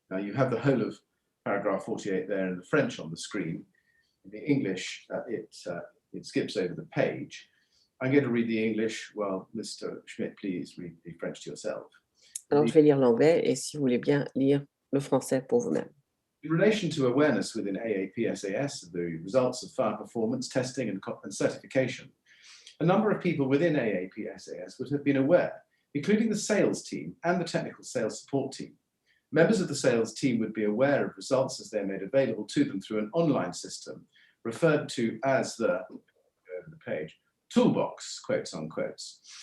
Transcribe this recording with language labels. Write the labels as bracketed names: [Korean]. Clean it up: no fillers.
[English] Now you have the whole of paragraph 48 there in the French on the screen. In the English, it skips over the page. I'm going to read the English while Mr. Schmidt, please read the French to yourself. [French] Alors, je vais lire l'anglais et si vous voulez bien lire le français pour vous-même. [English] In relation to awareness within AAP-SAS of the results of fire performance testing and certification, a number of people within AAP-SAS would have been aware, including the sales team and the technical sales support team. Members of the sales team would be aware of results as they're made available to them through an online system referred to as the page, Toolbox, quotes unquotes.